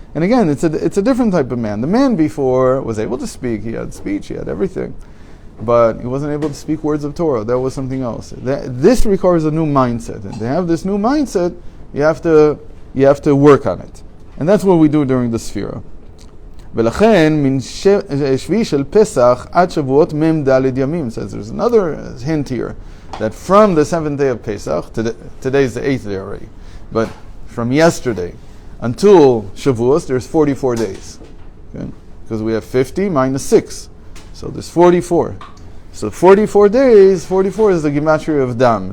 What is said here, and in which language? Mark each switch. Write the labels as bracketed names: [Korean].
[English] And again, it's a different type of man. The man before was able to speak. He had speech. He had everything. But he wasn't able to speak words of Torah. That was something else. This requires a new mindset. And to have this new mindset, you have to work on it. And that's what we do during the Sefirat. [Hebrew] ולכן, מן שביעי של פסח עד שבועות מ"ד ימים. [English] Says there's another hint here. That from the 7th day of Pesach, today is the 8th day already, but from yesterday until Shavuos, there's 44 days. Okay? Because we have 50 minus 6. So there's 44. So 44 days, 44 is the gematria of Dam.